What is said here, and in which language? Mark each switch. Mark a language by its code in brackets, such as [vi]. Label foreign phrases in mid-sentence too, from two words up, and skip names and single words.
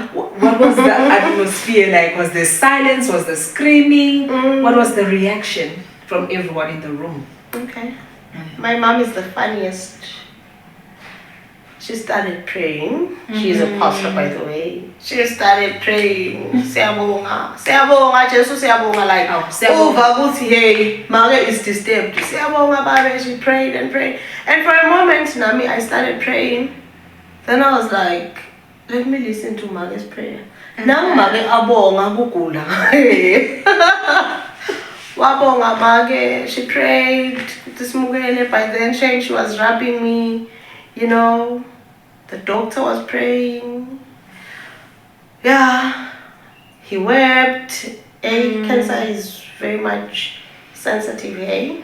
[en] What was the atmosphere like? Was there silence? Was there screaming? What was the reaction from everyone in the room? Okay. My mom is the funniest. She started praying. She's a pastor, by the way. She started praying. [zu] Siyabonga. Siyabonga, Jesu siyabonga. [en] Like, hey, Mage is disturbed. [zu] Siyabonga, Babe. [en] She prayed and prayed. And for a moment, Nami, I started praying. Then I was like, let me listen to Mage's prayer. [zu] Now Mage abonga bukula. Wabonga Mage. [en] She prayed. By then, she was rubbing me. The doctor was praying. Yeah, he wept. Cancer is very much sensitive, hey?